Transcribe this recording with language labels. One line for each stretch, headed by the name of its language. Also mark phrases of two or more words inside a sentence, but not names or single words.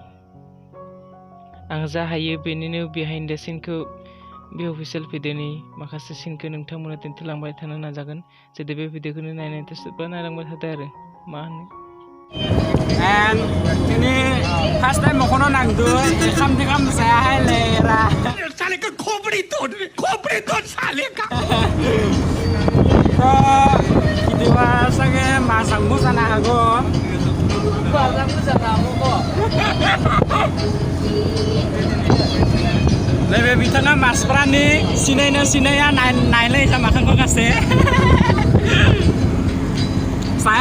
Bodo: आं जा हायो बेनिनो
English: behind the
Bodo: सिनखौ बे अफिसियेल भिडिअनि माखासे सिनखौ नोंथांमोना दिन्थिलांबाय थानो नाजागोन जुदि बे भिडिअखौनो नायनो इन्टारेस्टेडब्ला नायलांबाय थादो आरो मा होनो एन्ड दिनै
English: first time
Bodo: मख'नो नांदो एखाम दिखाम जायाहाय लेरा
Hindi: साले का खोपड़ी तोड़ साले का
Bodo: भिडिअआ सागे मासांबो जानो हागौ नैबे बिथाङा मानसिफ्रानि सिनायनो सिनाया नायलाय जामाखांखौ गासै जाया